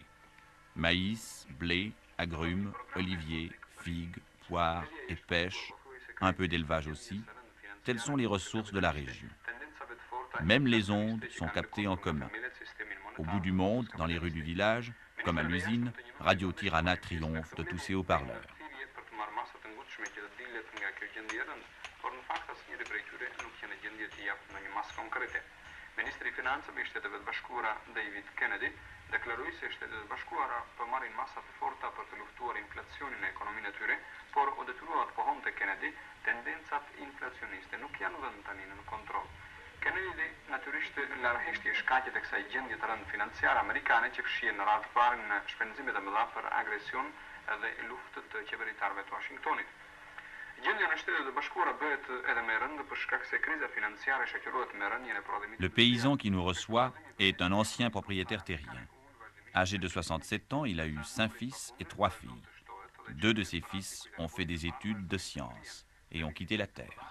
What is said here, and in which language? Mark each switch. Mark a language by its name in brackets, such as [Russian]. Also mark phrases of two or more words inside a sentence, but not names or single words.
[French] Maïs, blé, agrumes, oliviers, figues, poires et pêche, un peu d'élevage aussi, telles sont les ressources de la région. Même les ondes sont captées en commun. Au bout du monde, dans les rues du village, comme à l'usine, Radio Tirana triomphe de tous ses haut-parleurs. [Albanian] Ministri finansëve i Shteteve të Bashkuara David Kennedy deklaroi se Shtetet e Bashkuara po marrin masa të forta për të luftuar inflacionin në ekonominë e tyre, por u detyruar të pohonte Kennedy, tendencat inflacioniste nuk janë vënë tani në kontroll. Kennedy natyrisht largheshti shkaqet e kësaj gjendje të rëndë financiare amerikane që fshihen në radhë parë në shpenzimet e mëdha për agresion dhe luftë të qeveritarëve të Washingtonit. [French] Le paysan qui nous reçoit est un ancien propriétaire terrien. Âgé de 67 ans, il a eu 5 fils et 3 filles. 2 de ses fils ont fait des études de sciences et ont quitté la terre.